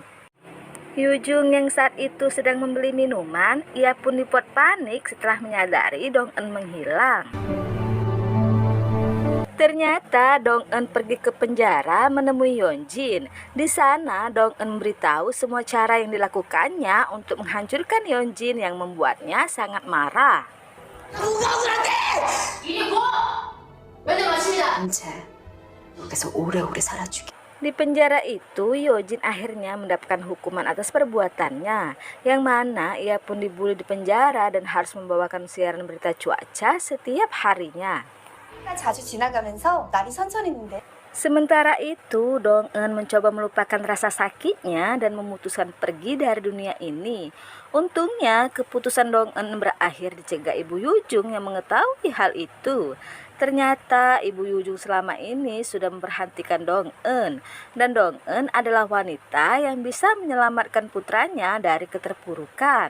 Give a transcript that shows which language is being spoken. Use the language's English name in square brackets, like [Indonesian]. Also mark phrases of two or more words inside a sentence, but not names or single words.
[Indonesian] Yoo-jung yang saat itu sedang membeli minuman, ia pun dibuat panik setelah menyadari Dong-eun menghilang. Ternyata Dong-eun pergi ke penjara menemui Yeonjin. Di sana Dong-eun memberitahu semua cara yang dilakukannya untuk menghancurkan Yeonjin yang membuatnya sangat marah. [Korean] 인체 여기서 오래오래 살아주게. [Indonesian] Di penjara itu, Yeonjin akhirnya mendapatkan hukuman atas perbuatannya, yang mana ia pun dibully di penjara dan harus membawakan siaran berita cuaca setiap harinya. [Korean] 자주 지나가면서 날이 선선했는데. [Indonesian] Sementara itu, Dong-eun mencoba melupakan rasa sakitnya dan memutuskan pergi dari dunia ini. Untungnya, keputusan Dong-eun berakhir dicegah Ibu Yujung yang mengetahui hal itu. Ternyata Ibu Yujung selama ini sudah memperhatikan Dong-eun, dan Dong-eun adalah wanita yang bisa menyelamatkan putranya dari keterpurukan.